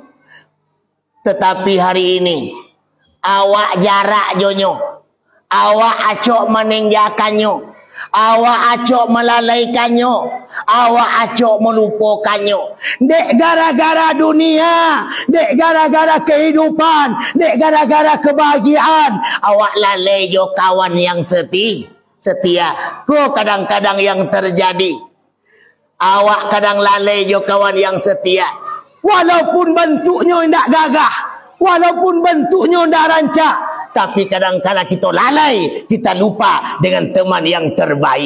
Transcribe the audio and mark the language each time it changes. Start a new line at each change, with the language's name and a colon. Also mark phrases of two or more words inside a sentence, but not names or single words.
Minangkabau: Tetapi hari ini awak jarak jonyo, awak acok meninggalkannya, awak acok melalaikannya, awak acok melupakannya. Dek gara-gara dunia, dek gara-gara kehidupan, dek gara-gara kebahagiaan, awak lalai jo kawan yang setia. Kok kadang-kadang yang terjadi, awak kadang lalai jo kawan yang setia.
Indonesian: Walaupun bentuknya tidak gagah, walaupun bentuknya tidak rancak, tapi kadang-kadang kita lalai, kita lupa dengan teman yang terbaik.